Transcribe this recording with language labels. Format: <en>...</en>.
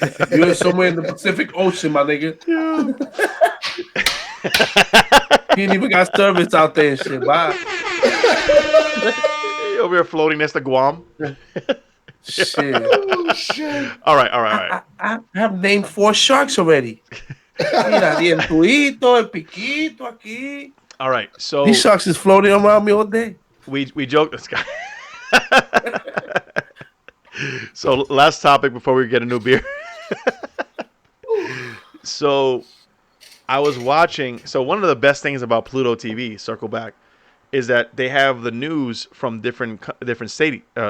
<en>You're somewhere in the Pacific Ocean, my nigga. He ain't even got service out there and shit. Bye. Over here floating next to Guam. Shit. Oh, shit. All right. I have named 4 sharks already.</en> <es>Mira, el tuito, el piquito aquí.</es> <en>All right, so these sharks is floating around me all day. We joked this guy. So last topic before we get a new beer. So I was watching. So one of the best things about Pluto TV, circle back, is that they have the news from different cities.</en>